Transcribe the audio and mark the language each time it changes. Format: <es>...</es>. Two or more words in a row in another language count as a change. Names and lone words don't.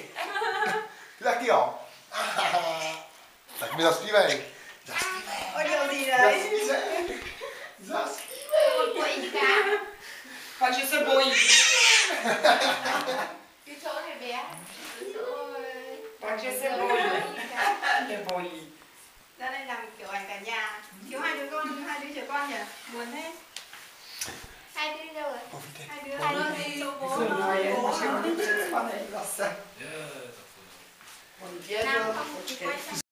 <cs>Ty taky jo. Tak mi zaspívej. Zaspívej. Takže se bojí. Takže se bojí. Nebojí.</cs> <vi>Ra đây làm kiểu ảnh cả nhà. Thiếu hai đứa con nhỉ? Buồn thế. Hai đứa đi đâu rồi? Hai đứa đi chỗ bố.</vi> <cs>No je, naše oni přespanej zase. On věděl, počkej.</cs>